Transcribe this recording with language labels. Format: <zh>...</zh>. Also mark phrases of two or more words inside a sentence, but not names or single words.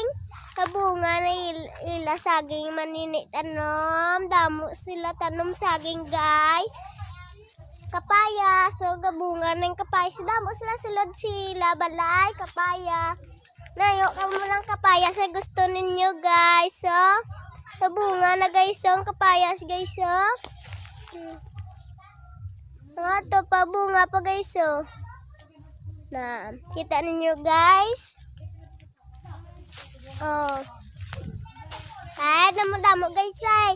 <hil>Kabunga na ila saging man nene tanom. Damo sila tanom saging guys. Kapayas. So kabunga ng kapayas. Damo sila sulod sila balay. Kapayas. Nayo ka mo lang kapayas sa gusto ninyo guys. So kabunga na guys. So kapayas guys. So ito pa bunga pa guys. So na kita ninyo guys. Oh. Ay, damo-damo guys ay.</hil>